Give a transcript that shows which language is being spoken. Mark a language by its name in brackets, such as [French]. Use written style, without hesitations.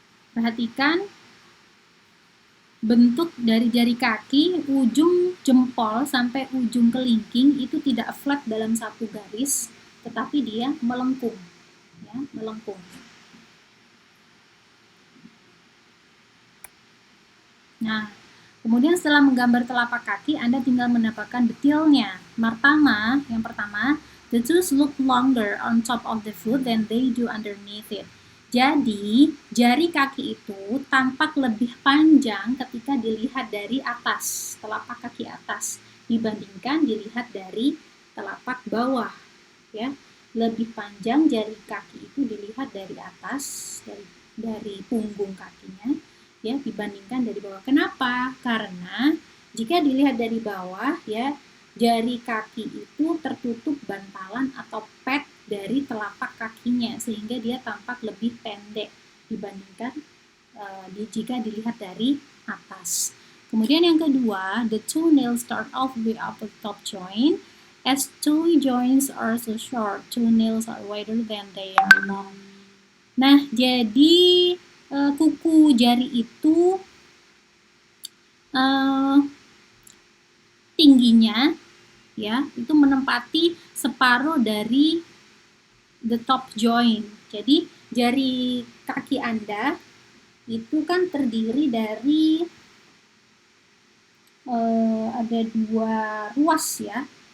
[Indonesian] Perhatikan bentuk dari jari kaki, ujung jempol sampai ujung kelingking itu tidak flat dalam satu garis, tetapi dia melengkung, ya, melengkung. Nah, kemudian setelah menggambar telapak kaki, Anda tinggal mendapatkan detailnya. Yang pertama, [English] the toes look longer on top of the foot than they do underneath it. [Indonesian] Jadi, jari kaki itu tampak lebih panjang ketika dilihat dari atas, telapak kaki atas, dibandingkan dilihat dari telapak bawah. Ya, lebih panjang jari kaki itu dilihat dari atas, dari punggung kakinya, ya, dibandingkan dari bawah. Kenapa? Karena jika dilihat dari bawah, ya, jari kaki itu tertutup bantalan atau pad dari telapak kakinya sehingga dia tampak lebih pendek dibandingkan jika dilihat dari atas. Kemudian yang kedua, [English] the toenails start off with upper top joint. As toe joints are so short, toenails are wider than they are long. [Indonesian] Nah, jadi kuku jari itu tingginya, ya, itu menempati separuh dari [English] the top joint. [Indonesian] Jadi jari kaki Anda itu kan terdiri dari ada dua ruas ya.